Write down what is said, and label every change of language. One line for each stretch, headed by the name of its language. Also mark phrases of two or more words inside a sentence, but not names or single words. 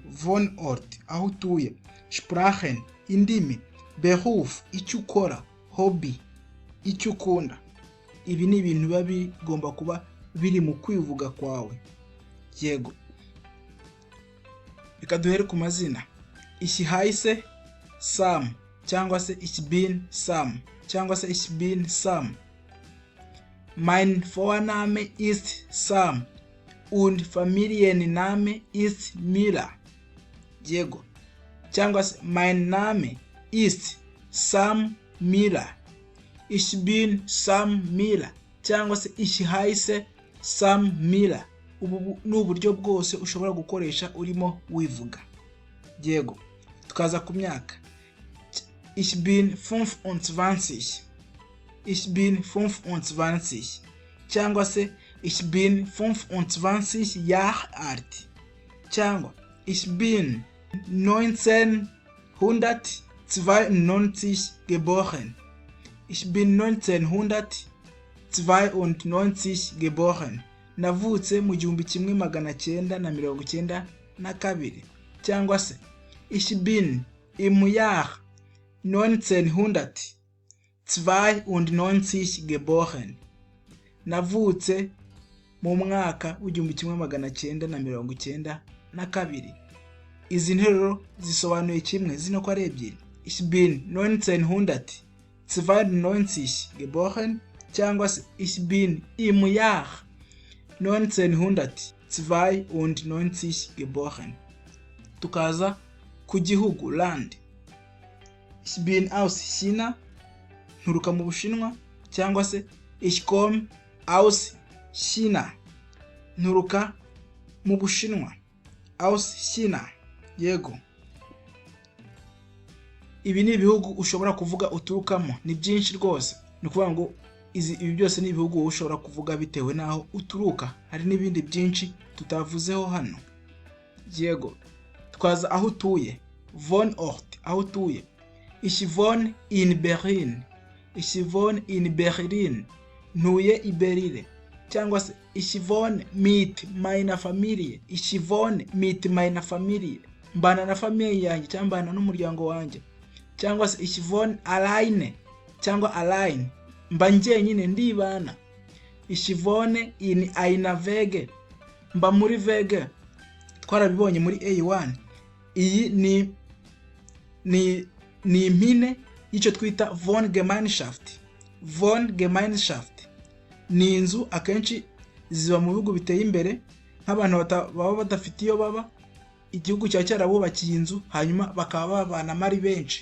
Kinyarwanda: Wohnort, aho utuye. Sprachen, indimi. Beruf, icyo ukora. Hobby, icyo ukunda. Ibi ni ibintu biba bigomba kuba biri mu kwivuga kwawe. Yego, reka duhere ku mazina.
German: Ich heiße Sam
Kinyarwanda: cyangwa se
German: ich bin Sam
Kinyarwanda: cyangwa se
German: ich bin Sam. Mein Vorname ist Sam und Familienname ist Miller.
Kinyarwanda: Yego, cyangwa se
German: mein Name ist Sam Miller. Ich bin Sam Miller
Kinyarwanda: cyangwa se
German: ich heiße Sam Miller.
Kinyarwanda: Ubu ni uburyo bwose ushobora gukoresha urimo wivuga. Yego, tukaza ku myaka.
German: Ich bin 25. Ich bin 25 cyangwa se ich bin 25 Jahre alt cyangwa ich bin 1992 geboren. Ich bin 1992 geboren.
Kinyarwanda: Navutse mu 1992 cyangwa se
German: ich bin im Jahr 1992 geboren.
Kinyarwanda: Navutse mu mwaka w'1992. Izi nteruro zisobanuye kimwe, zino ko ari ebyiri.
German: Ich bin 1992 geboren
Kinyarwanda: cyangwa se
German: ich bin im Jahr 1992 geboren.
Kinyarwanda: Tukaza ku gihugu, land.
German: Ich bin aus China,
Kinyarwanda: nturuka mu Bushinwa cyangwa se
German: ich komme aus China,
Kinyarwanda: nturuka mu Bushinwa.
German: Aus China.
Kinyarwanda: Yego, ibi ni ibihugu ushobora kuvuga uturukamo, ni byinshi rwose. Ni kuvuga ngo ibi byose ni ibihugu ushobora kuvuga bitewe naho uturuka. Hari n'ibindi byinshi tutavuzeho hano. Yego, twaza aho utuye. Wohnort, aho utuye.
German: Ich wohne in Berlin. Ich wohne in Berlin.
Kinyarwanda: Ntuye i Berlin cyangwa se
German: ich wohne mit meiner Familie. Ich wohne mit meiner Familie.
Kinyarwanda: Mbana na familie yanjye cyangwa mbana n'umuryango wanjye. Cyangwa se
German: ich wohne alleine cyangwa allein.
Kinyarwanda: Mba njyenyine ndibana.
German: Ich wohne in einer Wege.
Kinyarwanda: Mba muri Wege. Twarabibonye muri A1. Iyi ni impine y'icyo twita Wohngemeinschaft. Wohngemeinschaft ni inzu akenshi ziba mu bihugu biteye imbere, nk'abantu baba badafite iyo baba, igihugu cya cyarabubakiye inzu hanyuma bakaba babana ari benshi.